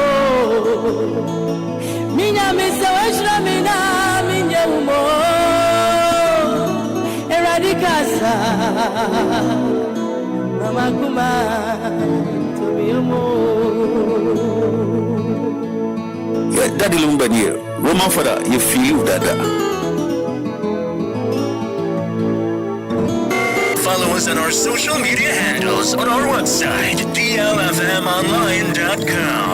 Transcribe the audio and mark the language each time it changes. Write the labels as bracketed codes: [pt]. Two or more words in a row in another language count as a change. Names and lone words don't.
[en] minya mi sawashra mina minya umo eradikasa mama kuma tomiyo yeah, Daddy Lumba here. Roman Fada, you feel that. Follow us on our social media handles on our website, DLFMonline.com.